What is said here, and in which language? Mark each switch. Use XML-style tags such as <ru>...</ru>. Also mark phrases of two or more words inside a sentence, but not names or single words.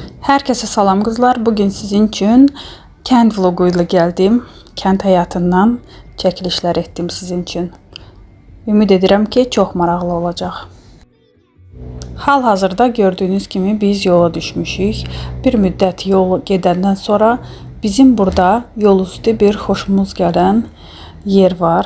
<tr>Herkese salam kızlar. Bugün sizin için kənd vlogu ile geldim.</tr> <az>Kənd həyatından çəkilişlər etdim sizin için. Ümid edirəm ki, çox maraqlı olacaq. Hal-hazırda gördüğünüz kimi biz yola düşmüşük. Bir müddət yol gedəndən sonra bizim burada yol üstü bir xoşumuz gələn yer var.</az>